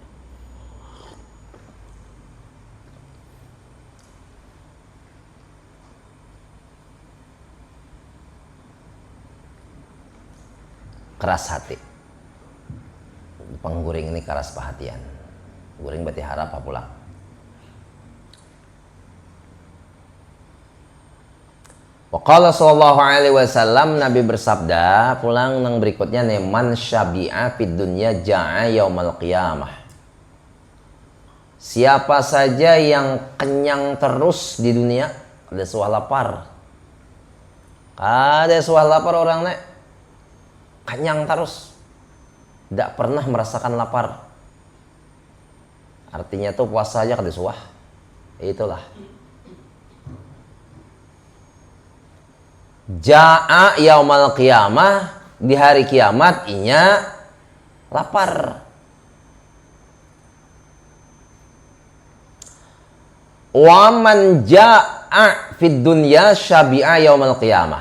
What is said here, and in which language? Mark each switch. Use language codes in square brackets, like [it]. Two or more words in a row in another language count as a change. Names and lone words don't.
[bjn] Keras hati. Pengguring ini keras perhatian. Guring berarti harap apa pulang. [ar] وقال صلى الله عليه وسلم, [bjn] Nabi bersabda, pulang nang berikutnya nih, [ar] من شبع في الدنيا جاء يوم القيامة. [bjn] Siapa saja yang kenyang terus di dunia, ada suah lapar. Ada suah lapar orang nek kenyang terus. [id] tidak pernah merasakan lapar. [bjn] Artinya tuh puasa aja kada suah. Itulah. [ar] جاء يوم القيامة, [bjn] di hari kiamat inya lapar. [ar] ومن جاع في الدنيا شبع يوم القيامة.